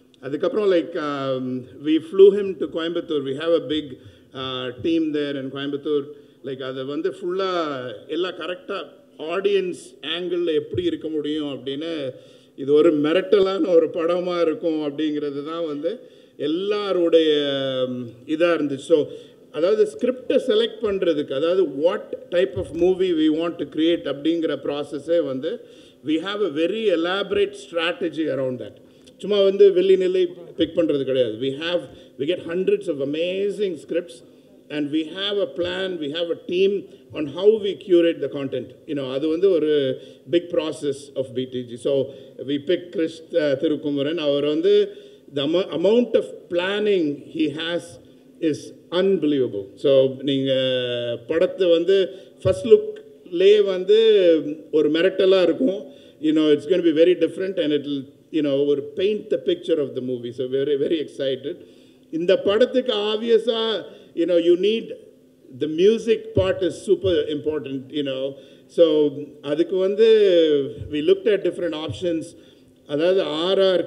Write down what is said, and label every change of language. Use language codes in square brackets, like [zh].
[ta] அதுக்கப்புறம் [en] we flew him to Coimbatore. We have a big team there in Coimbatore. [ta] அதை வந்து ஃபுல்லாக எல்லாம் கரெக்டாக ஆடியன்ஸ் ஆங்கிளில் எப்படி இருக்க முடியும் அப்படின்னு, இது ஒரு மிரட்டலான ஒரு படமாக இருக்கும் அப்படிங்கிறது தான் வந்து எல்லாருடைய இதாக இருந்துச்சு. [en] so [ta] அதாவது ஸ்கிரிப்டை செலக்ட் பண்ணுறதுக்கு, அதாவது [en] what type of movie we want to create [ta] அப்படிங்கிற ப்ராசஸே வந்து [en] we have a very elaborate strategy around that. [ta] சும்மா வந்து வெள்ளி நிலை பிக் பண்ணுறது கிடையாது. [en] we get hundreds of amazing scripts and we have a plan, we have a team on how we curate the content. [ta] அது வந்து ஒரு [en] big process of BTG. So we pick Chris Thirukumaran. [ta] அவர் வந்து [en] the amount of planning he has is unbelievable. [ta] So நீங்கள் படத்தை வந்து first look லே வந்து ஒரு மிரட்டலாக இருக்கும். [en] It's going to be very different and it'll paint the picture of the movie. So very very excited. [ta] இந்த படத்துக்கு ஆப்வியஸாக [en] you need the music part is super important. So [ta] அதுக்கு வந்து [en] we looked at different options. [ta] அதாவது [en] R.R.